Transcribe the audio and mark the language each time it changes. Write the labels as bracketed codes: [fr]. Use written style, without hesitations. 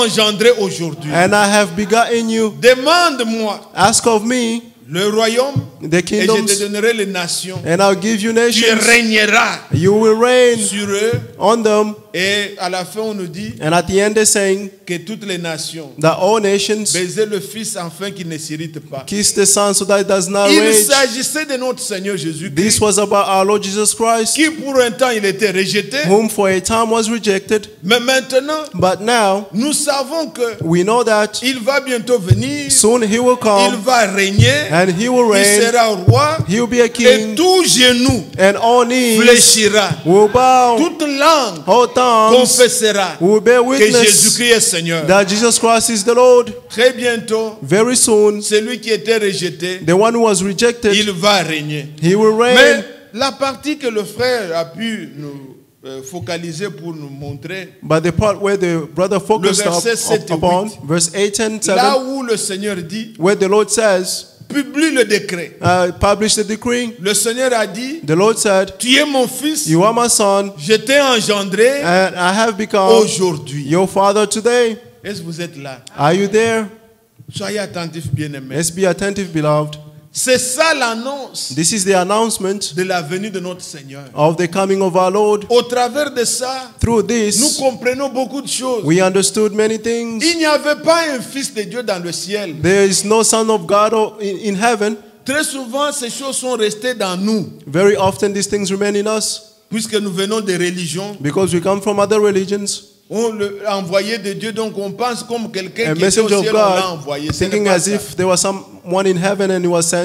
[fr] engendré aujourd'hui. [en] and I have begotten you. [fr] Demande-moi [en] Ask of me [fr] le royaume [en] the [fr] et je te [en] kingdoms, [fr] donnerai les nations. [en] and I'll give you [fr] Tu [en] nations. [fr] régneras [en] You will reign [fr] sur eux. [en] on them. [fr] Et à la fin, on nous dit [en] And at the end, they're saying [fr] que toutes les nations [en] that all nations [fr] baisaient le Fils afin qu'il ne s'irrite pas. [en] kiss the Son so that it does not [fr] Il [en] rage. [fr] s'agissait de notre Seigneur Jésus-Christ, [en] This was about our Lord Jesus Christ, [fr] qui pour un temps il était rejeté, [en] whom for a time was rejected. [fr] mais maintenant [en] But now [fr] nous savons que [en] we know that [fr] il va bientôt venir, [en] soon he will [fr] il [en] come [fr] va régner, [en] and he will [fr] il [en] reign. [fr] sera roi, [en] He will be a [fr] et [en] king, [fr] tout genou [en] and all knees [fr] fléchira, [en] will bow, [fr] toute langue [en] all tongues [fr] confessera [en] will bear [fr] que [en] witness [fr] Jésus-Christ est Seigneur. [en] that Jesus Christ is the Lord. [fr] Très bientôt, [en] Very soon, [fr] celui qui était rejeté, [en] the one who was rejected, [fr] il va régner. [en] he will [fr] Mais [en] reign. [fr] la partie que le frère a pu nous focaliser pour nous montrer, [en] But the part where the brother focused [fr] verset 7 et [en] upon, [fr] 8. [en] verse 8 and [fr] là [en] 7, [fr] où le Seigneur dit, [en] where the Lord says, [fr] publie le décret. [en] publish the decree. [fr] Le Seigneur a dit, [en] The Lord said, [fr] tu es mon fils, [en] you are my son, [fr] je t'ai engendré [en] and I have become [fr] aujourd'hui. [en] your father today. [fr] Est-ce que vous êtes là? [en] Are you there? [fr] Soyez attentifs, bien-aimés. [en] Let's be attentive, beloved. [fr] C'est ça l'annonce [en] This is the announcement [fr] de la venue de notre Seigneur. [en] of the coming of our Lord. [fr] Au travers de ça, [en] Through [fr] nous [en] this, [fr] comprenons beaucoup de choses. [en] we understood many things. [fr] Il n'y avait pas un fils de Dieu dans le ciel. [en] There is no son of God in heaven. [fr] Très souvent, ces choses sont restées dans nous, [en] Very often these things remain in us [fr] puisque nous venons des religions [en] because we come from other religions [fr] envoyé de Dieu, donc on pense comme quelqu'un [en] A [fr] qui était au [en] messenger of [fr] ciel, on l'a [en] God, [fr] envoyé. Ce n'est [en] thinking [fr] pas [en] as [fr] ça. [en] if there was someone in heaven and he was sent.